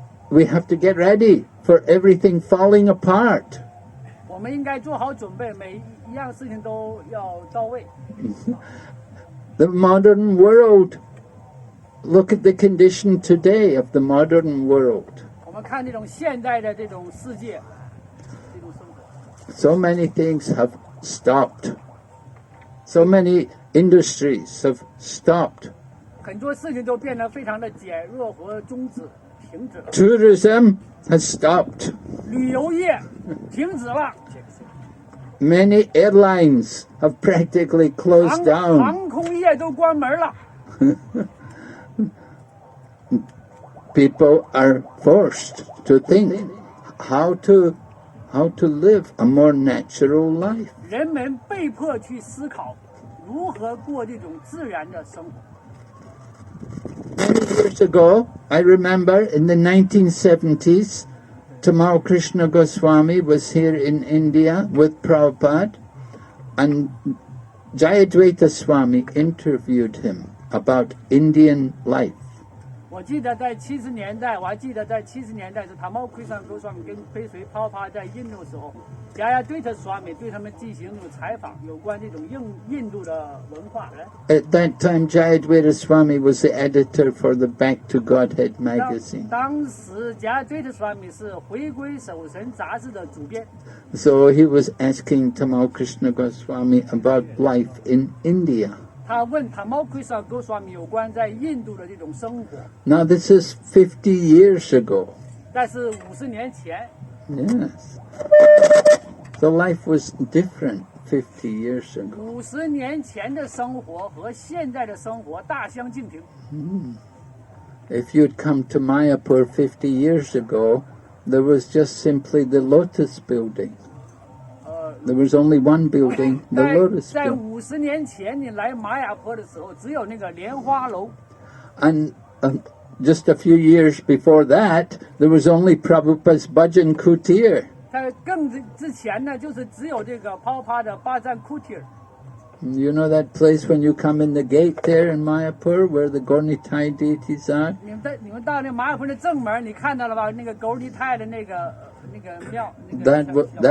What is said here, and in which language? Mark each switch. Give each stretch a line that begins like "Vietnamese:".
English: We have to get ready for everything falling apart.
Chinese: 我们应该做好准备，每一样事情都要到位。
English: The modern world, look at the condition today of the modern world.
Chinese: 我们看这种现代的这种世界，这种生活，
English: So many things have stopped. So many industries have stopped.
Chinese: 很多事情都变得非常的减弱和终止、停止了。
English: Tourism has stopped.
Chinese: 旅游业停止了，
English: Many airlines have practically closed down.
Chinese: 航空业都关门了。
English: People are forced to think how to live a more natural life.
Chinese: 人们被迫去思考如何过这种自然的生活。
English: Many years ago, I remember in the 1970s, Tamal Krishna Goswami was here in India with Prabhupada, and Jayadvaita Swami interviewed him about Indian life.
Chinese: 我记得在70年代，我还记得在70年代是塔毛奎桑哥swami跟跟随泡泡在印度的时候，加亚对特swami对他们进行这种采访，有关这种印度的文化。
English: At that time, Jayadvaita Swami was the editor for the Back to Godhead magazine.
Chinese: 当时加亚对特swami是回归守神杂志的主编，
English: So he was asking Tamal Krishna Goswami about life in India.
Chinese: 他问塔毛奎桑哥swami有关在印度的这种生活。
English: Now this is 50 years ago.
Chinese: 但是50年前，
English: Yes. So life was different 50 years ago.
Chinese: 50年前的生活和现在的生活大相径庭。
English: If you'd come to Mayapur 50 years ago, there was just simply the Lotus building. There was only one building, the
Chinese: 在
English: Lotus
Chinese: 在
English: building.
Chinese: 50年前你来玛雅坡的时候，只有那个莲花楼。
English: And just a few years before that, there was only Prabhupada's Bhajan Kutir.
Chinese: 在更之前呢，就是只有这个泡帕的巴赞库提尔。
English: You know that place when you come in the gate there in Mayapur where the Gornitai deities are?
Chinese: 你们到那玛雅坡的正门，你看到了吧？那个狗利泰的那个庙，那个